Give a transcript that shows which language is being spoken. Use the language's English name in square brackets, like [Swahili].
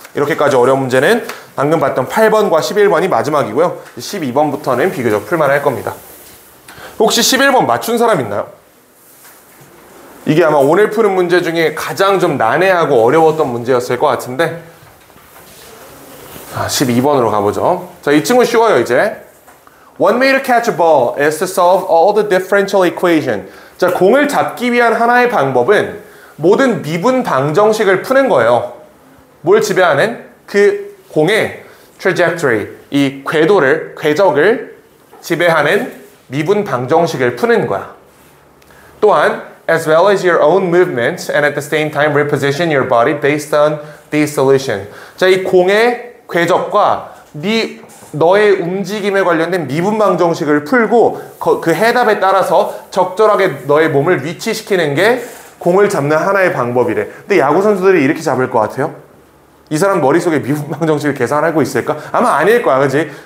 [Korean] 이렇게까지 어려운 문제는 방금 봤던 8번과 11번이 마지막이고요. 12번부터는 비교적 풀만할 겁니다. 혹시 11번 맞춘 사람 있나요? 이게 아마 오늘 푸는 문제 중에 가장 좀 난해하고 어려웠던 문제였을 것 같은데 12번으로 가보죠. 자, 이 친구 쉬워요, 이제. [English] One way to catch a ball is to solve all the differential equation. [Korean] 자, 공을 잡기 위한 하나의 방법은 모든 미분 방정식을 푸는 거예요. 뭘 지배하는? 그 공의 trajectory, 이 궤적을 지배하는 미분 방정식을 푸는 거야. 또한 [English] as well as your own movements and at the same time reposition your body based on these solutions. [Korean] 자, 이 공의 궤적과 너의 움직임에 관련된 미분 방정식을 풀고 그 해답에 따라서 적절하게 너의 몸을 위치시키는 게 공을 잡는 하나의 방법이래. 근데 야구 선수들이 이렇게 잡을 것 같아요? 이 사람 머릿속에 미분 방정식을 계산하고 있을까? 아마 아닐 거야, 그치?